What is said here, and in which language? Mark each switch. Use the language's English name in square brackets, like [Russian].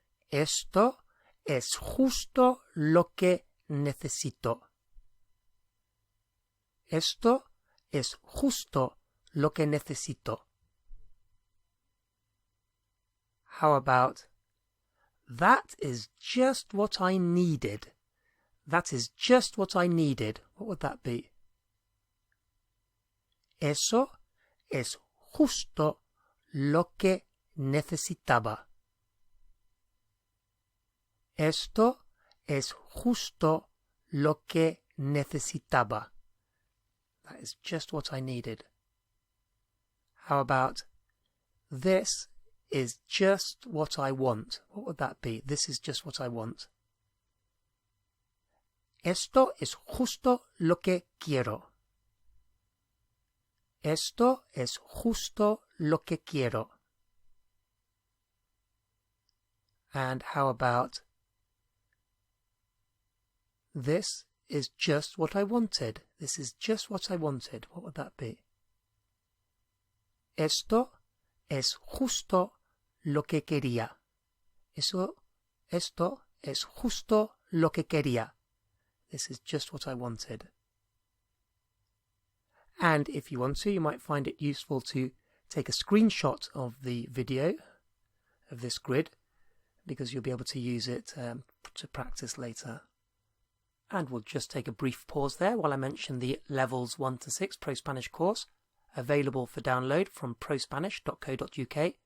[Spanish] Esto es justo lo que necesito. Esto es justo lo que necesito. [English] How about, that is just what I needed. That is just what I needed. What would that be? [Spanish] Eso es justo lo que necesitaba. Esto es justo lo que necesitaba. [English] That is just what I needed. How about, this is just what I want? What would that be? This is just what I want. [Spanish] Esto es justo lo que quiero. Esto es justo lo que quiero. [English] And how about, this is just what I wanted. This is just what I wanted. What would that be? [Spanish] Esto es justo lo que quería. Esto es justo lo que quería. [English] This is just what I wanted. And if you want to, you might find it useful to take a screenshot of the video of this grid, because you'll be able to use it to practice later. And we'll just take a brief pause there while I mention the Levels 1 to 6 Pro-Spanish course, available for download from prospanish.co.uk.